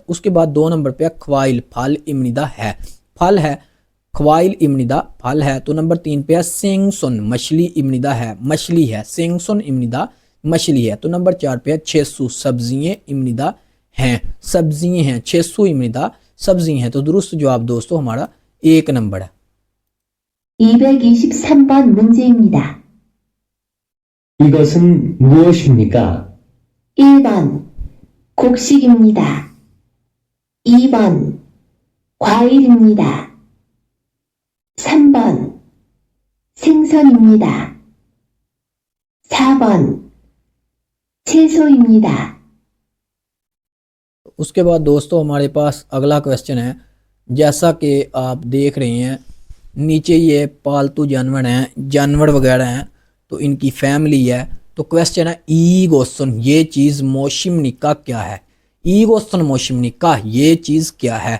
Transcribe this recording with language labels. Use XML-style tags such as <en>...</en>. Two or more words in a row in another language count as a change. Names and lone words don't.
<hi>उसके बाद 2 नंबर पे ख्वाइल, फल इमनिदा है, फल है,</hi> <ko>과일입니다</ko> <hi>फल है। तो नंबर 3 पे है सेंगसुन मछली इमनिदा है, मछली है,</hi> <ko>생선입니다</ko> <hi>मछली है। तो नंबर 4 पे है छेसू सब्जियाँ इमनिदा हैं, सब्जियाँ हैं,</hi> <ko>채소입니다</ko> <hi>सब्जी हैं। तो दुरुस्त जवाब दोस्तों हमारा 1 नंबर है।</hi> <ko>223번 문제입니다. 이것은 무엇입니까? 1번 곡식입니다. 2번 과일입니다. 3번 생선입니다. 4번 채소입니다.</ko> <hi>उसके बाद दोस्तों हमारे पास अगला क्वेश्चन है, जैसा कि आप देख रहे हैं नीचे ये पालतू जानवर हैं, जानवर वगैरह हैं, तो इनकी फैमिली है। तो क्वेश्चन है</hi> <ko>이것은</ko> <hi>ये चीज़</hi> <ko>무엇입니까</ko> <hi>क्या है,</hi> <ko>이것은 무엇입니까</ko> <hi>ये चीज़ क्या है।</hi>